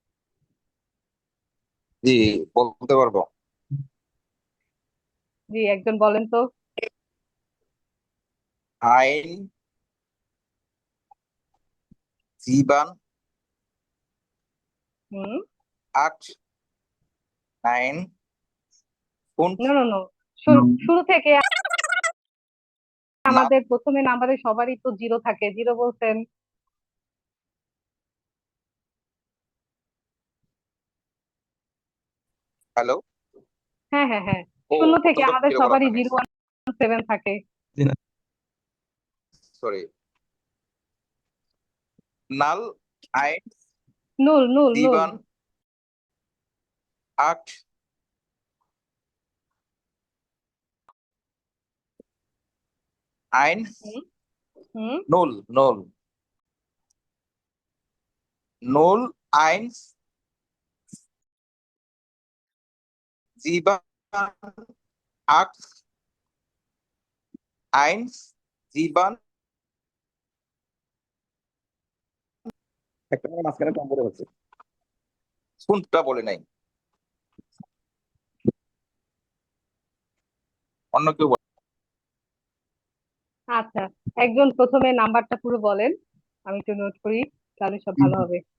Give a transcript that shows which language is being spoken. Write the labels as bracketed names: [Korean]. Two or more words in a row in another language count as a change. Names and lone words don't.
[Bangla] জি বলতে পারবো। জি, একজন বলেন তো। [German] eins sieben হুম, acht, neun, fünf, [English] no no no, [Bangla] শুরু হুম, শুরু থেকে na, আমাদের প্রথমে নাম্বারে সবারই তো জিরো থাকে, জিরো বলছেন। [English] hello, [Bangla] হ্যাঁ হ্যাঁ হ্যাঁ, ও শূন্য থেকে প্রথমটা আমাদের জিরো বলা সবারই হয়নি, 017 থাকে। জি না, [German] sorry, null, eins, null null null. sieben, acht, eins, হুম হুম, null, null, null, eins, sieben, acht, eins, sieben, [Bangla] একটা করে মাঝখানে কম করে হচ্ছে, কোনটা বলে নাই, অন্য কেউ বলে। আচ্ছা, একজন প্রথমে নাম্বারটা পুরো বলেন, আমি একটু নোট করি, তাহলে সব ভালো হবে।